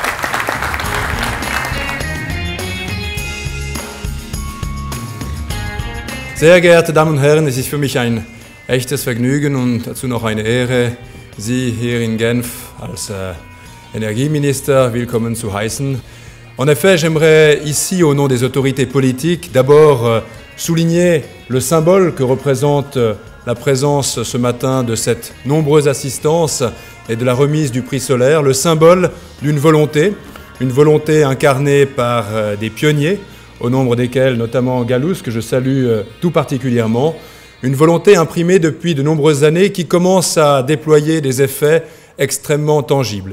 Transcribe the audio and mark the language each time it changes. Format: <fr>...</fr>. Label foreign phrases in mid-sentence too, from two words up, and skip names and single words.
<de>Sehr geehrte Damen und Herren, es ist für mich ein echtes Vergnügen und dazu noch eine Ehre, Sie hier in Genf als Energieminister willkommen zu heißen.</de> <fr>En effet, j'aimerais ici, au nom des autorités politiques, d'abord souligner le symbole que représente la présence ce matin de cette nombreuse assistance et de la remise du prix solaire, le symbole d'une volonté, une volonté incarnée par des pionniers, au nombre desquels notamment Gallus, que je salue tout particulièrement, une volonté imprimée depuis de nombreuses années qui commence à déployer des effets extrêmement tangibles.</fr>